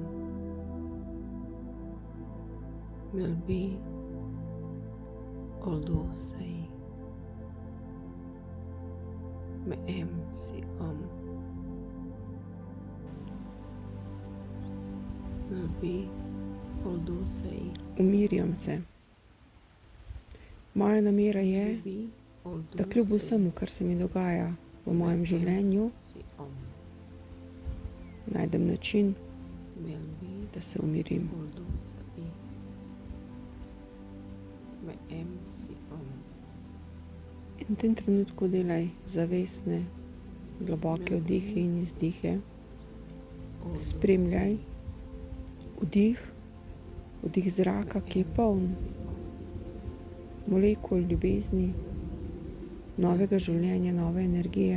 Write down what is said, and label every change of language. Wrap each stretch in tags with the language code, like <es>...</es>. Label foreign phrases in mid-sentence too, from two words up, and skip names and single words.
<sl>Melbi oldu sei. Me'em si om. Melbi oldu sei. Umirjam se. Moja namera je, Melbi oldu da kljub sei. vsemu, kar se mi dogaja v mojem življenju, Si om. najdem način, Melbi da se umirim. oldu sei. Me'em si om. In v tem trenutku delaj zavestne, globoke vdihe in izdihe. Oldu Spremljaj sei. vdih zraka, ki je poln Si om. molekul ljubezni, novega življenja, nove energije,</sl>